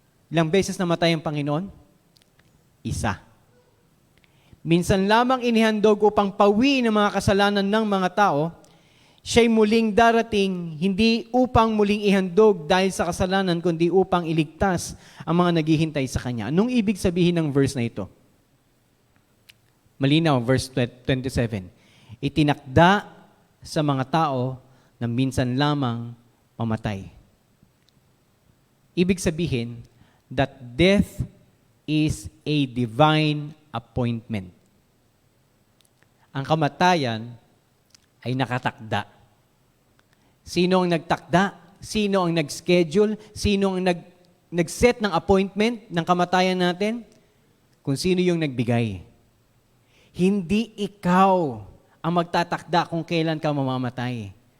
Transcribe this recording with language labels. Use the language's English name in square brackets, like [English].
[Filipino] Ilang beses namatay ang Panginoon? Isa. Minsan lamang inihandog upang pawi ng mga kasalanan ng mga tao, siya'y muling darating, hindi upang muling ihandog dahil sa kasalanan, kundi upang iligtas ang mga naghihintay sa Kanya. Anong ibig sabihin ng verse na ito? Malinaw, verse 27. Itinakda sa mga tao na minsan lamang mamatay. Ibig sabihin [English] that death is a divine appointment. [Filipino] Ang kamatayan ay nakatakda. Sino ang nagtakda? Sino ang nag-schedule? Sino ang nag-set ng appointment ng kamatayan natin? Kung sino yung nagbigay. Hindi ikaw ang magtatakda kung kailan ka mamamatay.